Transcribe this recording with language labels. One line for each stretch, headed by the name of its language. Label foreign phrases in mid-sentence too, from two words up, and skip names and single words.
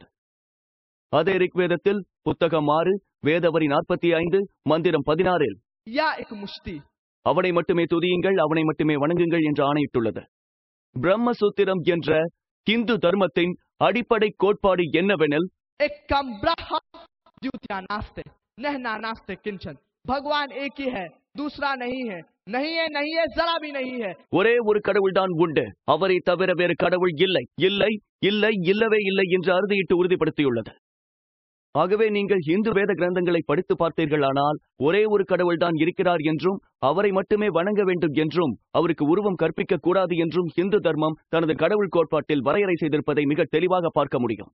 Tamil: அதே ரிக்வேதத்தில் புத்தகம் 6 வேதவரி 45 மந்திரம் 16 அவனை மட்டுமே துதியுங்கள், அவனை மட்டுமே வணங்குங்கள் என்று ஆணையிட்டுள்ளது. பிரம்மசூத்திரம் என்ற இந்து தர்மத்தின் அடிப்படை கோட்பாடு என்னவெனில்
Hindi: भगवान एक ही है, दूसरा नहीं है, नहीं है, नहीं है, जरा भी नहीं है.
Tamil: ஒரே ஒரு கடவுள்தான் உண்டு, அவரை தவிர வேறு கடவுள் இல்லை, இல்லை, இல்லை, இல்லவே இல்லை என்று அறுதியிட்டு உறுதிப்படுத்தியுள்ளது. ஆகவே நீங்கள் இந்து வேத கிரந்தங்களை படித்து பார்த்தீர்களானால் ஒரே ஒரு கடவுள்தான் இருக்கிறார் என்றும் அவரை மட்டுமே வணங்க வேண்டும் என்றும் அவருக்கு உருவம் கற்பிக்க கூடாது என்றும் இந்து தர்மம் தனது கடவுள் கோட்பாட்டில் வரையறை செய்திருப்பதை மிக தெளிவாக பார்க்க முடியும்.